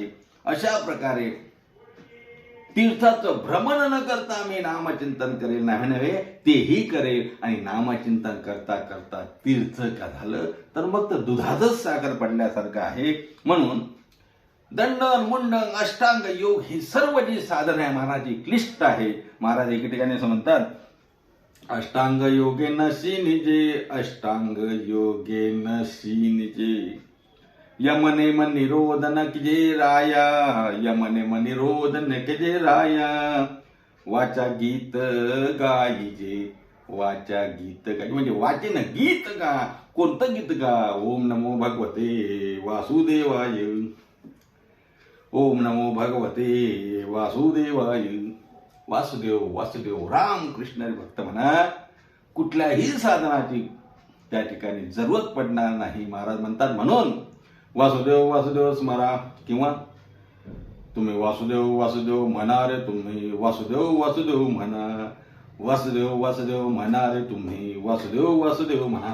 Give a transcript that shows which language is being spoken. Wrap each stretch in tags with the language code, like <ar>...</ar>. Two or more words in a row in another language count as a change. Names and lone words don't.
<mr>अशा प्रकारे तीर्थाचं भ्रमण न करता मी नामचिंतन करेल, नाही नव्हे तेही करेल. आणि नामचिंतन करता करता तीर्थ का झालं तर मग तर दुधातच साखर पडल्यासारखं आहे. म्हणून दंडन मुंडन अष्टांग योग ही सर्व जी साधन आहे महाराज ही क्लिष्ट आहे. महाराज एके ठिकाणी असं म्हणतात, अष्टांग योगे नशी निजे, अष्टांग योगे नशी निजे, यमनेम निरोधन किजे राया, यमनेम निरोधन किजे राया, वाचा गीत गाईजे, वाचा गीत गाई म्हणजे वाचेन गीत गा. कोणतं गीत गा?</mr> <sa>ओम नमो भगवते वासुदेवाय, ओम नमो भगवते वासुदेवाय.</sa> <mr>वासुदेव वासुदेव राम कृष्ण भक्त म्हणा. कुठल्याही साधनाची त्या ठिकाणी जरूरत पडणार नाही. महाराज म्हणतात म्हणून वासुदेव वासुदेव स्मरा, किंवा तुम्ही वासुदेव वासुदेव म्हणा रे, तुम्ही वासुदेव वासुदेव म्हणा, वासुदेव वासुदेव म्हणा रे तुम्ही, वासुदेव वासुदेव म्हणा.</mr>